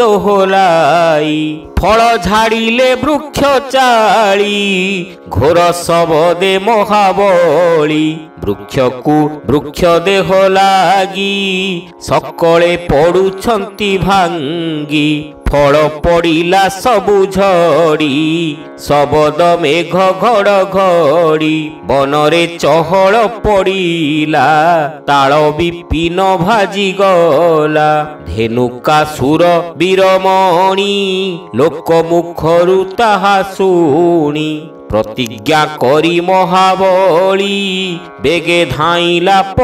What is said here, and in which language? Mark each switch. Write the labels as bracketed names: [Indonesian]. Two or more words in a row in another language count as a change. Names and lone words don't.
[Odia] ଦୋହଲାଇ ଫଳ ଝାଡ଼ିଲେ ବୃକ୍ଷ ଚାଳି ଘୋର ଶବଦେ ମହାବଳୀ ବୃକ୍ଷକୁ ବୃକ୍ଷ ଦେହ ଲାଗି ସକଳେ ପଡୁଛନ୍ତି ଭାଙ୍ଗି ଫଳ ପଡ଼ିଲା ସବୁ ଝଡ଼ି ଶବଦ ମେଘ ଘଡ଼ଘଡ଼ି ବନରେ ଚହଲ ପଡ଼ିଲା ତାଳ ବିପିନ ଭାଜି ଗଲା ଧେନୁକାସୁର ବୀରମଣି ଲୋକ ମୁଖରୁ ତାହା ଶୁଣି ପ୍ରତିଜ୍ଞା କରି ମହାବଳୀ ବେଗେ ଧାଇଲା